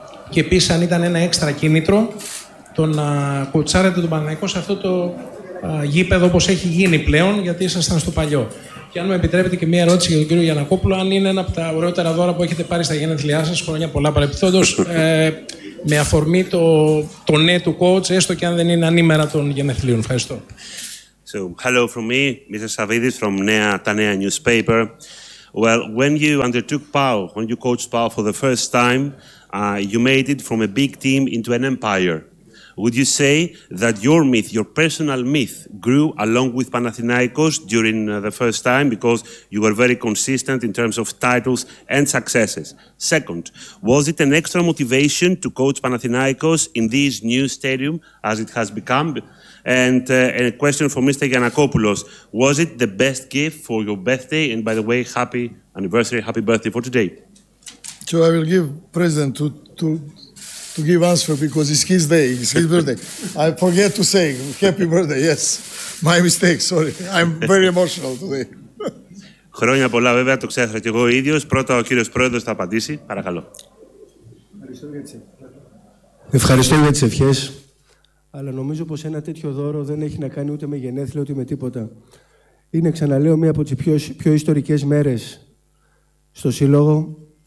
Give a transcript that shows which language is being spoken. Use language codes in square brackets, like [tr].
[el] Και επίσης αν ήταν ένα έξτρα κίνητρο το να κουτσάρετε τον Παναθηναϊκό σε αυτό το γήπεδο όπως έχει γίνει πλέον, γιατί ήσασταν στο παλιό. Και αν με επιτρέπετε και μία ερώτηση για τον κύριο Γιαννακόπουλο, αν είναι ένα από τα ωραιότερα δώρα που έχετε πάρει στα γενέθλιά σας, χρόνια πολλά παρεπιπτόντως, με αφορμή το ναι του coach, έστω και αν δεν είναι ανήμερα των γενεθλίων. Ευχαριστώ. [en] So, hello from me, Mr. Savidis from Nea, τα Νέα newspaper. Well, when you undertook PAO, when you coached PAO for the first time, you made it from a big team into an empire. Would you say that your myth, your personal myth, grew along with Panathinaikos during the first time because you were very consistent in terms of titles and successes? Second, was it an extra motivation to coach Panathinaikos in this new stadium as it has become? And a question for Mr. Giannakopoulos, was it the best gift for your birthday? And by the way, happy anniversary, happy birthday for today. So I will give president to to give answer because it's his day, it's his birthday. I forget to say happy birthday, yes. My mistake, sorry. I'm very emotional today. [el] Χρόνια πολλά, βέβαια, το ξέχασα και εγώ ίδιος. Πρώτα ο κύριος Πρόεδρος θα απαντήσει. Παρακαλώ. Ευχαριστώ για τις ευχές. Αλλά νομίζω πως ένα τέτοιο δώρο δεν έχει να κάνει ούτε με γενέθλια ούτε με τίποτα. Είναι, ξαναλέω, μία από τις πιο ιστορικές μέρες στο Σύλλογο.